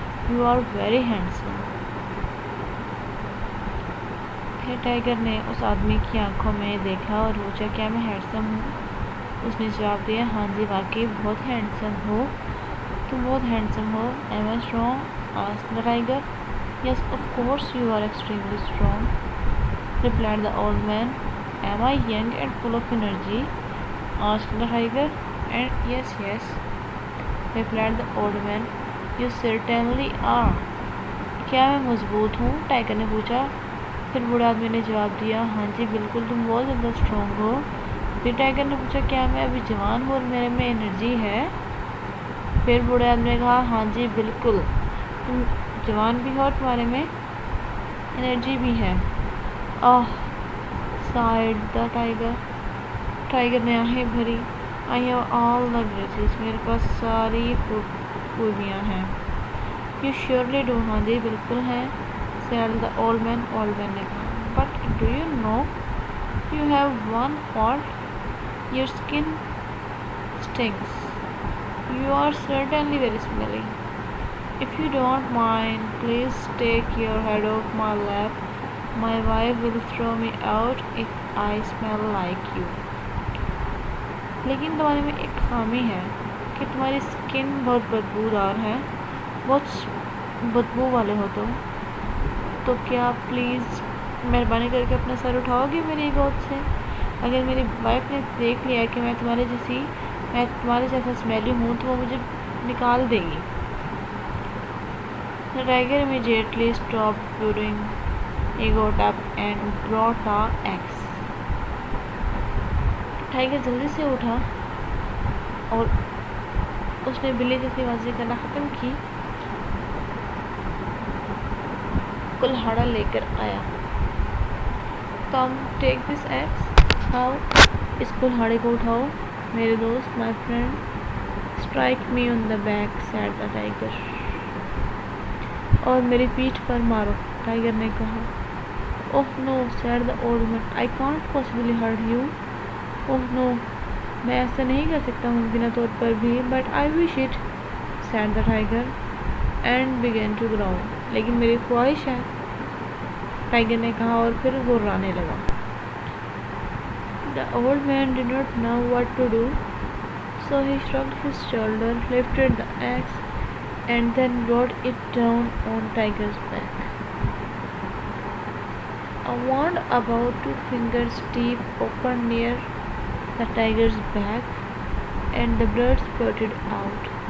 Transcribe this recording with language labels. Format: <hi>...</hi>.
<en>"You are very handsome."</en> <ur>پھر tiger نے اس آدمی کی آنکھوں میں دیکھا اور پوچھا, "کیا میں ہینڈسم ہوں؟" اس نے جواب دیا, "ہاں جی, واقعی بہت ہینڈسم ہو, تم بہت handsome ہو."</ur> <en>"Am I strong?" asked the tiger. "Yes, of course you are extremely strong," replied the old man. "Am I young and full of energy?" asked the tiger. "And yes, replied the old man. "You certainly are."</en> <ur>"کیا میں مضبوط ہوں؟" Tiger نے پوچھا. پھر بوڑھے آدمی نے جواب دیا, "ہاں جی, بالکل, تم بہت زیادہ اسٹرانگ ہو." پھر ٹائیگر نے پوچھا, "کیا میں ابھی جوان ہوں اور میرے میں انرجی ہے؟" پھر بوڑھے آدمی نے کہا, "ہاں جی, بالکل, تم جوان بھی ہو اور تمہارے میں انرجی بھی ہے."</ur> <en>"Ah," sighed the tiger.</en> <ur>ٹائیگر نے آہیں بھری.</ur> <en>"I have all the graces."</en> <ur>میرے پاس ساری خوبیاں ہیں.</ur> <en>"You surely do."</en> <ur>ہاں جی, بالکل ہیں,</ur> <en>said the old man. Old man نے کہا, "But do you know you have one fault? Your skin stinks. You are certainly very smelly. If you don't mind, please take your head off my lap. My wife will throw me out if I smell like you."</en> <ur>لیکن تمہارے میں ایک خامی ہے کہ تمہاری سکن بہت بدبودار ہے, بہت بدبو والے ہو تم. تو کیا پلیز مہربانی کر کے اپنا سر اٹھاؤ گے میری گود سے؟ اگر میری وائف نے دیکھ لیا کہ میں تمہارے جیسا اسمیلی ہوں تو وہ مجھے نکال دے گی.</ur> <en>The tiger immediately stopped purring. He got up and brought the axe.</en> <ur>Tiger جلدی سے اٹھا اور اس نے بلی جیسی آوازیں کرنا ختم کی. کلہاڑا لے کر آیا.</ur> <en>"Come, take this axe."</en> <ur>"How?" "اس کلہاڑے کو اٹھاؤ میرے دوست,</ur> <en>my friend." "Strike me on the back," said the tiger.</en> <ur>اور میری پیٹھ پر مارو, ٹائیگر نے کہا.</ur> <en>"Oh no," said the old man. "I can't possibly hurt you." "Oh no,</en> <ur>میں ایسا نہیں کر سکتا ممکنہ طور پر بھی."</ur> <en>"But I wish it," said the tiger and began to growl.</en> <ur>لیکن میری خواہش ہے, ٹائیگر نے کہا اور پھر گھرانے لگا.</ur> <en>The old man did not know what to do, so he shrugged his shoulder, lifted the axe, and then brought it down on Tiger's back. A wound about 2 fingers deep opened near the tiger's back, and the blood spurted out.</en>